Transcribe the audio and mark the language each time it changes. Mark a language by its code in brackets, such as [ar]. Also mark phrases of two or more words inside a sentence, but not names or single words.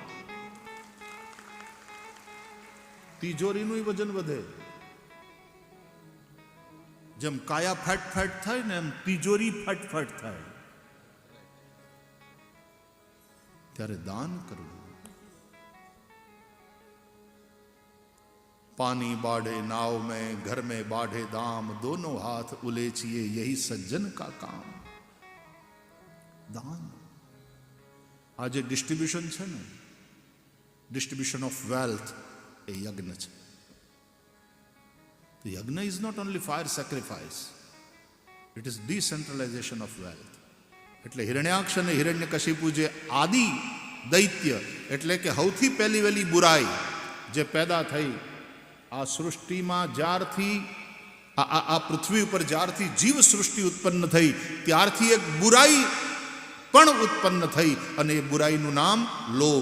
[gu] તિજોરીનું વજન વધે. જેમ કાયા ફાટ ફાટ થાય ને એમ તિજોરી ફાટ ફાટ થાય. ત્યારે દાન કરવું. [hi] पानी बाढ़े नाव में, घर में बाढ़े दाम, दोनों हाथ उलेचिए यही सज्जन का काम. दान. [gu] આ જે ડિસ્ટ્રીબ્યુશન છે ને, [en] distribution of wealth, [gu] એ યજ્ઞ છે. [en] The yajna is not only fire sacrifice, it is decentralization of wealth. [gu] એટલે હિરણ્યાક્ષ અને હિરણ્યકશિપુ જે આદિ દૈત્ય, એટલે કે સૌથી પહેલી વહેલી બુરાઈ જે પેદા થઈ આ સૃષ્ટિમાં, જ્યારથી આ પૃથ્વી ઉપર જ્યારથી જીવ સૃષ્ટિ ઉત્પન્ન થઈ ત્યારથી એક બુરાઈ પણ ઉત્પન્ન થઈ, અને એ બુરાઈનું નામ લોભ.